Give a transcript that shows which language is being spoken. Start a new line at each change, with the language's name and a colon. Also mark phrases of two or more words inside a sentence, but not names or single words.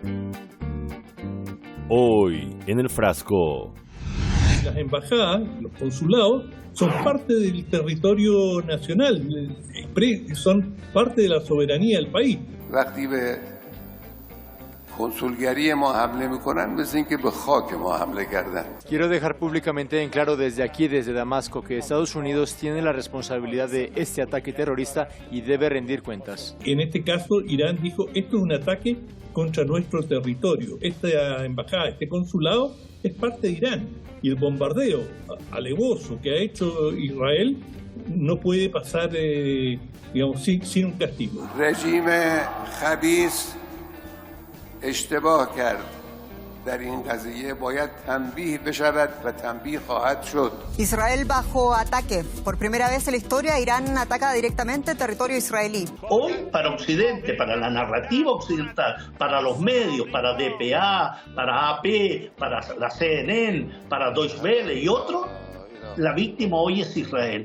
Spanish: Hoy en El Frasco. Las embajadas, los consulados, son parte del territorio nacional, son parte de la soberanía del país.
Persian: وقتی به کنسولگری ما حمله میکنن مثل اینکه به خاک ما حمله کردن.
Spanish: Quiero dejar públicamente en claro desde aquí, desde Damasco, que Estados Unidos tiene la responsabilidad de este ataque terrorista y debe rendir cuentas. En este caso, Irán dijo, esto es un ataque contra nuestro territorio. Esta embajada, este consulado, es parte de Irán. Y el bombardeo alevoso que ha hecho Israel no puede pasar, sin un castigo.
Persian: رژیم خبیث اشتباه کرد. در این قضیه باید تنبیه بشود و تنبیه خواهد شد.
Spanish: Israel bajo ataque. Por primera vez en la historia, Irán ataca directamente territorio israelí. Hoy, para Occidente, para la narrativa occidental, para los medios, para DPA, para AP, para la CNN, para Deutsche Welle y otros, la víctima hoy es Israel.